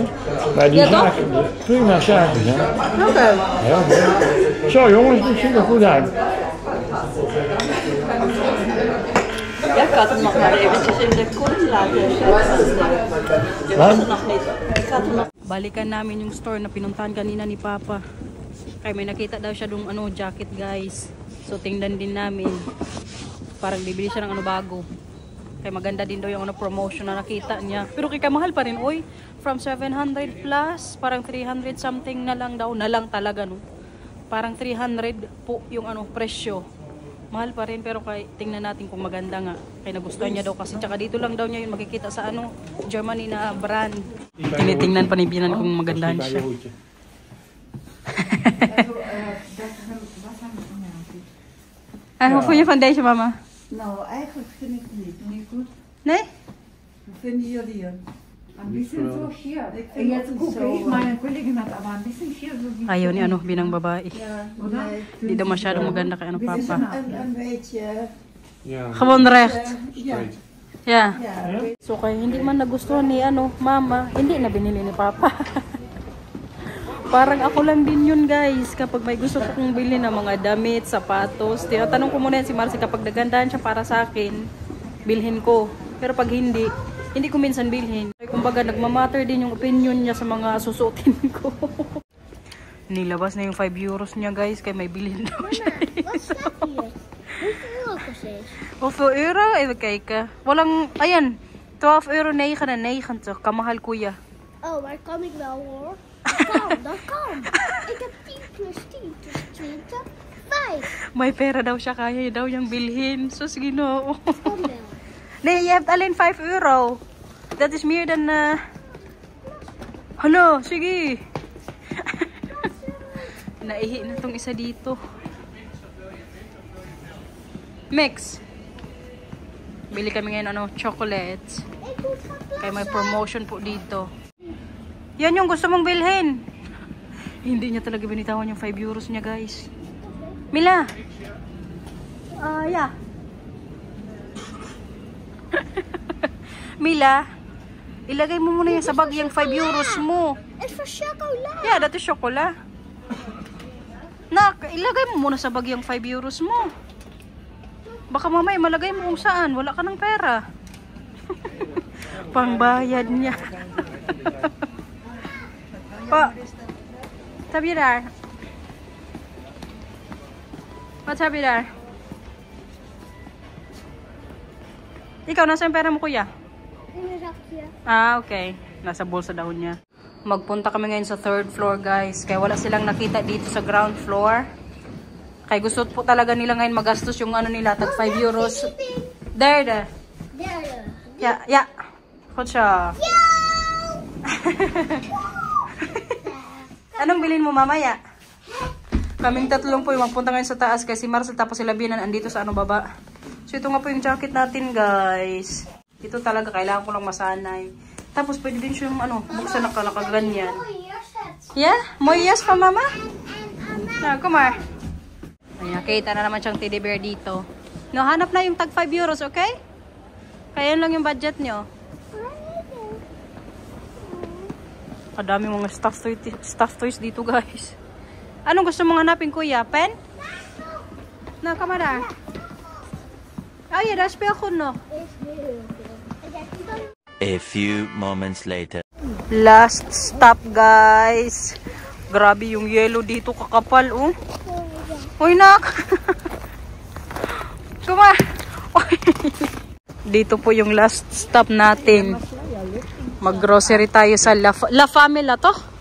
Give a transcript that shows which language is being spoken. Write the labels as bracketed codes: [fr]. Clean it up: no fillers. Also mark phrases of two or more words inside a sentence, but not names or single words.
[nl] Maar die Ja, toch? zaken, prima zaken hè. Oké. Heel goed. Zo jongens, het ziet er goed uit. Ja, ik had hem nog maar eventjes in de koeling laten zetten. Je was er nog niet. Ik had hem nog. [tl] Balikan namin yung store na pinuntahan kanina ni Papa. Kaya may nakita daw siya dong jacket guys. So tingnan din namin. Parang bibili siya ng bago. Kaya maganda din daw yung promotion na nakita niya. Pero kaya mahal pa rin oy. From 700 plus, parang 300 something na lang daw. Na lang talaga no. Parang 300 po yung presyo. Mahal pa rin pero kay tingnan natin kung maganda nga. Kaya nagustuhan niya daw kasi tsaka dito lang daw niya yun makikita sa Germany na brand. Tinitingnan pa ni Binan kung magandahan siya. [nl] Hoe vond je van deze mama? Nou, eigenlijk vind ik het niet goed. Nee? Hoe vinden jullie hem? [de] Ein bisschen so schier. [nl] vind [de] Jetzt [nl] het [de] gucke [nl] zo, [de] ich, meine Kollegin hat aber ein bisschen schier so wie [tl] Ayaw ni Binang babae. [de] oder? [tl] Hindi daw masyadong maganda kay Papa. [nl] Een beetje, Ja, Gewoon recht. ja. Ja. Ja, [tl] So kaya hindi man nagustuhan ni mama, hindi na binili ni Papa. Parang ako lang din yun guys. Kapag may gusto ko kong bilhin ng mga damit, sapatos, tinatanong ko muna yan si Marcy kapag nagandahan siya para sa akin, bilhin ko. Pero pag hindi ko minsan bilhin. Kumbaga nagmamatter din yung opinion niya sa mga susuotin ko. Nilabas na yung 5 euros niya guys, kaya may bilhin daw siya. [nl] Hoeveel euro? Even kijken. [tl] Walang, ayan, 12,99 €. Kamahal kuya. [nl] Oh, maar kan ik wel hoor. Dat kan. Ik heb 10 plus 10 dus 20, 5. [tl] May pera daw siya, kaya daw yung bilhin. So sige no. [nl] Kan wel. Nee, je hebt alleen 5 euro. Dat is meer dan... Hallo, [tl] sige. Naihi na tong isa dito. Mix. Bili kami ngayon chocolates. Kaya may promotion po dito. Yan yung gusto mong bilhin. Hindi niya talaga binitawan yung 5 euros niya guys. Mila. Yeah. Mila, ilagay mo muna yan sa bag yung 5 euros mo. [nl] Het is voor chocola. Yeah, dat is chocola. [tl] Nak, ilagay mo muna sa bag yung 5 euros mo. Baka mamaya malagay mo kung saan. Wala ka ng pera. Pangbayad niya. Pa, sabi daar. What sabi daar? Ikaw, nasa yung pera mo kuya? [nl] In een zakje. [tl] Ah, okay. Nasa bulsa daw niya. Magpunta kami ngayon sa 3rd floor, guys. Kaya wala silang nakita dito sa [en] ground floor. [tl] Kaya gusto po talaga nila ngayon magastos yung nila, tag 5 euros. [nl] Derde. Derde. Ja, ja. Goed zo. [tl] Anong bilhin mo mamaya? Kaming tatlong po yung magpunta ngayon sa taas kasi Marcel tapos sila Binan andito sa baba. So ito nga po yung jacket natin guys. Ito talaga kailangan ko lang masanay. Tapos pwede din siyang buksan na nakaganyan. [nl] Yeah? Mooi jas van mama? Nou, kom maar. [tl] Ay, nakita na naman siyang teddy bear dito. No, hanap na yung tag 5 euros, okay? Kaya yun lang yung budget nyo. Kadami mga [en] stuffed toys [tl] dito, guys. Anong gusto mong hanapin, kuya? Pen? No, [nl] kamera. [en] Oh, yeah, [nl] das speelgoed nog. [en] A few moments later. Last stop, guys. [tl] Grabe yung yellow dito, kakapal, oh. Uy, nak! Kuma! Dito po yung [en] last stop [tl] natin. Mag-grocery tayo sa La Famila to?